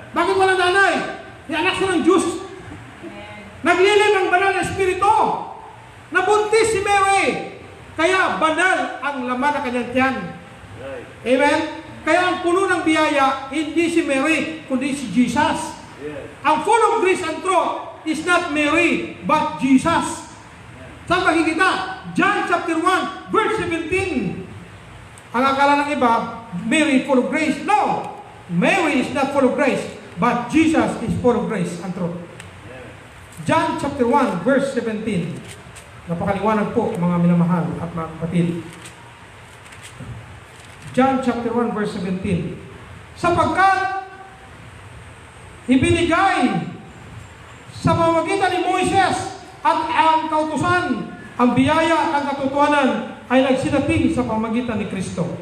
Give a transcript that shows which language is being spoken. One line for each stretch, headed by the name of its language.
Filipino: Bakit walang nanay? May anak siya ng Diyos. Naglilim ang banal na espiritu. Nabuntis si Mary. Kaya banal ang laman ng kanyang tiyan.
English: Right.
Filipino: Amen? Kaya ang puno ng biyaya, hindi si Mary, kundi si Jesus.
English: Yes. Ang full of grace and truth is not Mary, but Jesus.
Filipino: Saan makikita? John chapter 1, verse 17. Ang akala ng iba,
English: Mary full of grace.
Filipino: No!
English: Mary is not full of grace, but Jesus is full of grace and truth. John chapter 1, verse 17.
Filipino: Napakaliwanag po, mga minamahal at mga kapatid. John chapter 1, verse 17. Sapagkat ibinigay sa pamamagitan ni Moises at ang kautusan, ang biyaya at ang katotohanan ay nagsinating sa pamamagitan ni Kristo.